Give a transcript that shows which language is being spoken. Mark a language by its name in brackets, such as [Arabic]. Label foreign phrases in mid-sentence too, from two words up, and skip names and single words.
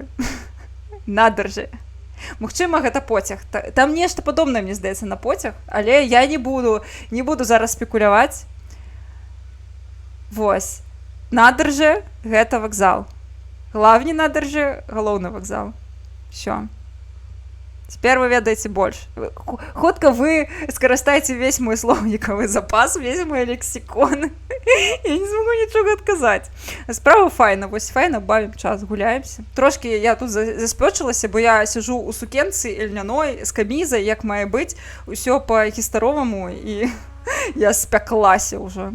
[Belarusian] Надаржы. Магчыма, гэта поцяг. Там нешта падобнае, мне здаецца, на поцяг, але я не буду зараз спекуляваць. Вось. Надаржы – гэта вакзал. [Czech] hlavní nádraží [Belarusian] – галоўны вакзал. [Russian] Всё. Теперь вы ведаете больше. [Belarusian] Хутка вы скарыстаеце весь мой словнікавы запас, весь мой лексікон. Я не змогу нічога адказаць. Справа файна, вось файна, бавім час, гуляемся. Трошкі я тут заспёчылася, бо я сижу у сукенцы ільняной, з камізай, як мае быць, усё па-гістароваму, і я спяклася ўжо.